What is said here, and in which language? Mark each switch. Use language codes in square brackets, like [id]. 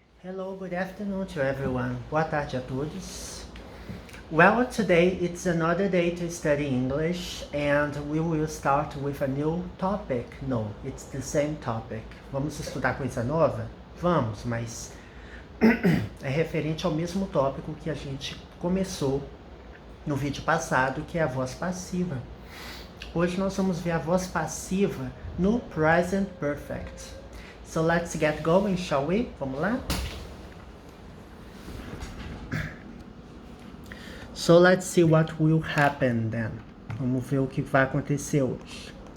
[en] Hello, good afternoon to everyone. [pt] Boa tarde a todos. [en] Well, today it's another day to study English and we will start with a new topic. No, it's the same topic. [pt] Vamos estudar coisa nova? Vamos, mas é referente ao mesmo tópico que a gente começou no vídeo passado, que é a voz passiva. Hoje nós vamos ver a voz passiva no Present Perfect. [en] So let's get going, shall we? [pt] Vamos lá? [en] So let's see what will happen then. [pt] Vamos ver o que vai acontecer hoje.